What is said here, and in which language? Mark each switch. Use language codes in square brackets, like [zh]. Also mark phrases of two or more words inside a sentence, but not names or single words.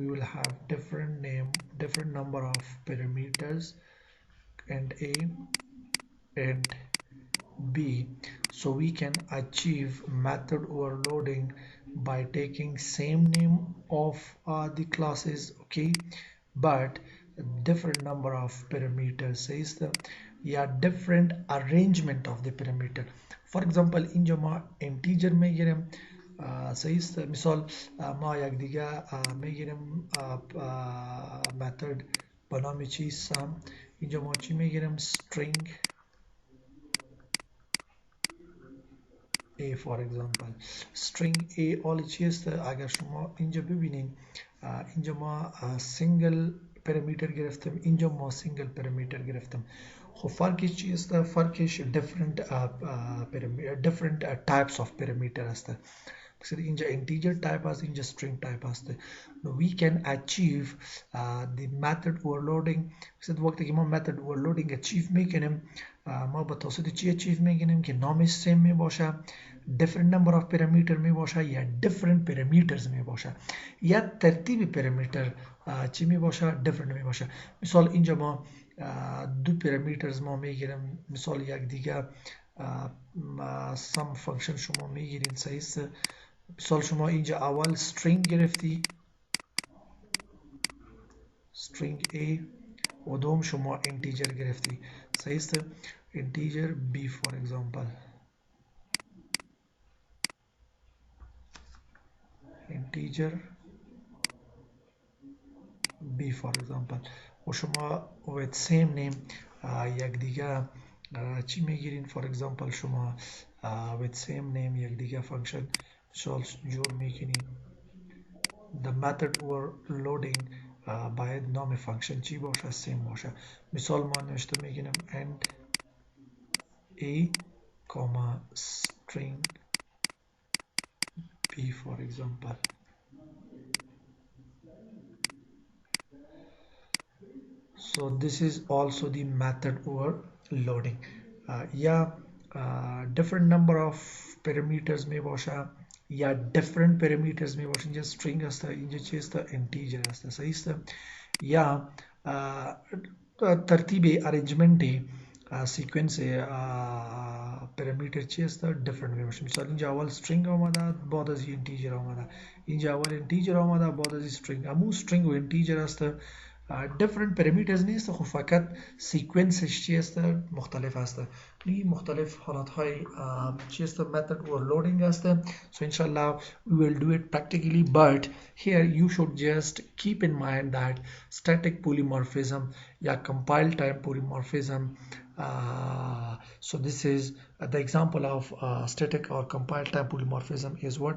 [en] will have different name different number of parameters and a and b so we can achieve method overloading by taking same name of the classes okay but different number of parameters says the یا different arrangement of the parameter. for example [fa] اینجا ما integer میگیریم صحیح است. مثال ما یک دیگه میگیریم method به نام چی sum. اینجا ما چی میگیریم [en] string A for example. string A all [fa] چی است؟ اگر شما اینجا ببینین اینجا ما [en] single parameter [fa] گرفتم، اینجا ما [en] single parameter [fa] گرفتم. خب فرقش چی است؟ فرقش [en] different types of parameter [fa] است. مثلا اینجا [en] integer type [fa] است، اینجا [en] string type [fa] است. [en] we can achieve the method overloading. [fa] مثلا وقتی که ما [en] method overloading achieve [fa] میکنیم ما به توسط چی achieve میکنیم که نامش سیم می باشه، [en] different number of parameter [fa] می باشه یا [en] different parameters [fa] می باشه یا ترتیب parameter چی می باشه different می باشه. مثال اینجا ما دو parameters ما میگیریم، مثال یک دیگه [en] sum function [fa] شما میگیرین صحیح است. مثال شما اینجا اول string گرفتی [en] string A [fa] و دوم شما integer گرفتی صحیح است. [en] integer B for example integer B for example [fa] و شما [en] with same name [fa] یک دیگه چی میگیرین [en] for example شما with same name [fa] یک دیگه function مثال جور میکنین. [en] the method overloading [fa] باید نام فانکشن چی باشه سیم باشه. مثال ما نوشته میگیم [en] and A string B for example. So this is also the method overloading. Yeah, different number of parameters may باشه یا different parameters may باشه. اینجا string است، اینجا چی است؟ integer است صحیح است. یا ترتیب arrangement sequence parameter چی است؟ different می باشه. مثلا اینجا اول string آمده بعد از integer آمده، اینجا اول integer آمده بعد از string. همون string و integer است different parameters نیست، خب فقط سیکونسش چی است؟ مختلف است. این مختلف حالت های چی است؟ method overloading است. So inshallah we will do it practically, but here you should just keep in mind that static polymorphism या compile time polymorphism. So this is the example of static or compile time polymorphism is what?